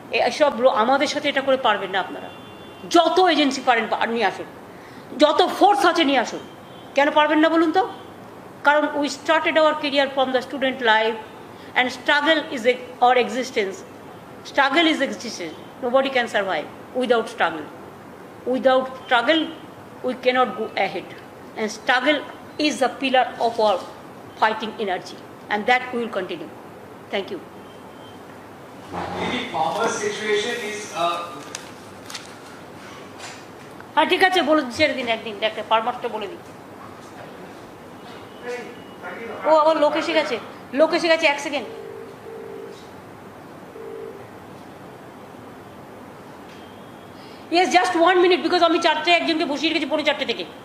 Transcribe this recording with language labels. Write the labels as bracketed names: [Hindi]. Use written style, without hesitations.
[Bangla] এসব আমাদের সাথে এটা করে পারবেন না আপনারা। যত এজেন্সি পারেন নিয়ে আসুন, যত ফোর্স আছে নিয়ে আসুন। কেন পারবেন না বলুন তো? কারণ [English] We started our career from the student life, and struggle is our existence. Struggle is existence. Nobody can survive without struggle. Without struggle, we cannot go ahead. And struggle is the pillar of our fighting energy. And that we will continue. Thank you. The farmer situation is [Bangla] হ্যাঁ, ঠিক আছে, বলে ছেড়ে দিন, একদিন একটা ফার্মারটা বলে দিন। ও আবার লোক এসে গেছে, 1 second. [English] yes, just 1 minute, because [Bangla] আমি 4টায় একজনকে বসিয়ে রেখেছি 4:45 থেকে।